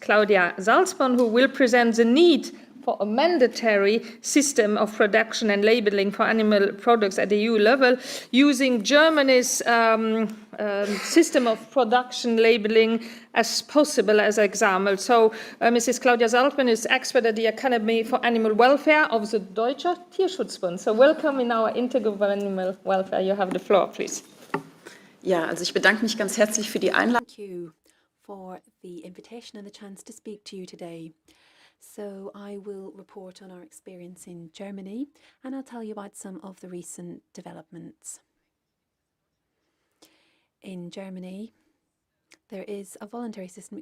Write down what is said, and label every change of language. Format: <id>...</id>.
<en>Claudia Salzborn, who will present the need for a mandatory system of production and labeling for animal products at the EU level, using Germany's system of production labeling as possible as an example. So Mrs. Claudia Salzborn is expert at the Academy for Animal Welfare of the Deutscher Tierschutzbund. So welcome in our Intergroup of Animal Welfare. You have the floor, please.</en> <de>Ja, also ich bedanke mich ganz herzlich für die Einladung.</de> <en>Thank you for the invitation and the chance to speak to you today. So I will report on our experience in Germany and I'll tell you about some of the recent developments. In Germany, there is a voluntary system.</en>